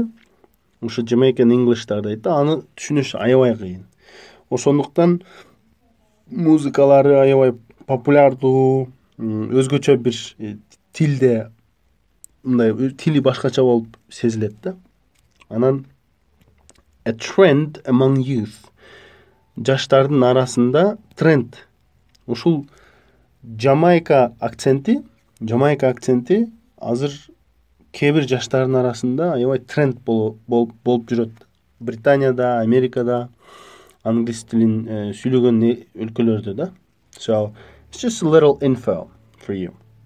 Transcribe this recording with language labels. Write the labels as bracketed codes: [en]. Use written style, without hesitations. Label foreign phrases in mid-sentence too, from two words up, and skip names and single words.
[ky] Ошо [en] Jamaican English'тарды [ky] айтты. Аны түшүнүш аябай кыйын. Ошондуктан музыкалары аябай популярдуу, өзгөчө бир тилде, мындай тили башкача болуп сезилет да. [en] Анан a trend among youth. [ky] Жаштардын арасында тренд. Ушул Jamaica акценти азыр кээ бир жаштардын арасында аябай тренд болуп жүрөт. Британияда, Америкада, англис тилин сүйлөгөн өлкөлөрдө да. [en] So, it's just a little info for you.